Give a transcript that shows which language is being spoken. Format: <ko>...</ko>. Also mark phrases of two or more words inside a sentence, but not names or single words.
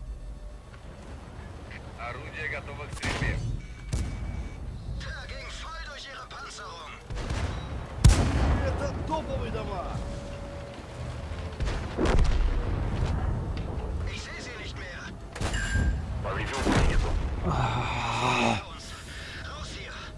<ru>Орудие готово к стрельбе.</ru> <de>Der ging voll durch ihre Panzerung.</de> <ru>Это топовый дамаг!</ru> <de>Ich sehe sie nicht mehr. Uns. Raus hier.</de>